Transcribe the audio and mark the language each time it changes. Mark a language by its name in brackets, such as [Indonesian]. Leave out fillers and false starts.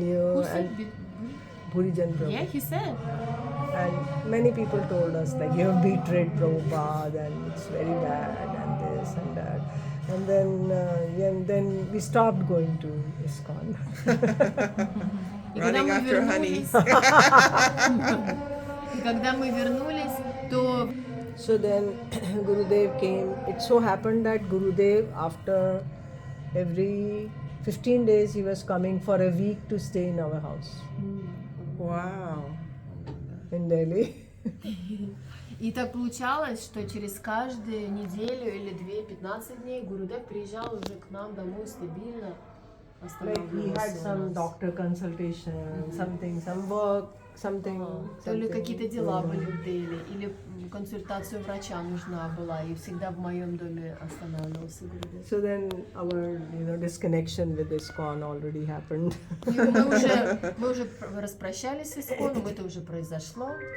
[English] who said and Bhurijan Prabhu. yeah, he said. And many people told us like, "You have betrayed Prabhupada and it's very bad," and this and that. And then we stopped going to ISKCON. [Russian] И когда [English] Running [Russian] мы [English] after honey. [Russian] вернулись, и когда мы вернулись, то [English] So then Gurudev came. It so happened that Gurudev, after every 15 days, he was coming for a week to stay in our house Wow. in Delhi. [Russian] И так получалось, что через каждую неделю или 2-15 дней Гурудев приезжал уже к нам домой стабильно. [English] Like he had some doctor consultation, something, some work, something. [Russian] То ли какие-то дела [English] going on. [Russian] были в Дели, или консультация врача нужна была, и всегда в моем доме останавливался Гурудев. [English] So then our disconnection with ISKCON already happened. [Russian] И мы уже распрощались с Исконом, это уже произошло.